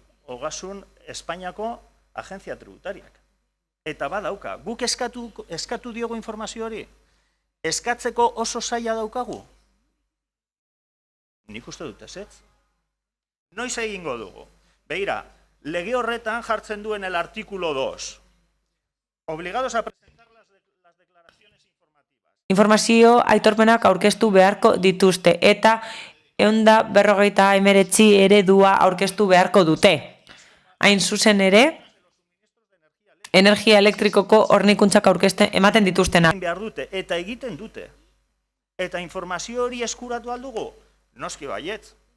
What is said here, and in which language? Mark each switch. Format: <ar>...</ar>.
<eu>Ogasun Espainiako agentzia tributariak. Eta badauka, guk eskatu diogu informazio hori? Eskatzeko oso zaila daukagu? Nik uste dut ez. Noiz egingo dugu? Begira, lege horretan jartzen duen</eu> <es>el artículo 2. Obligados a presentar las declaraciones informativas.</es> <eu>Informazio aitorpenak aurkeztu beharko dituzte eta 159 eredua aurkeztu beharko dute. Hain zuzen ere, energia elektrikoko hornikuntzak ematen dituztena. Eta egiten dute. Eta informazio hori eskuratu aldugu? Noski baietz.</eu>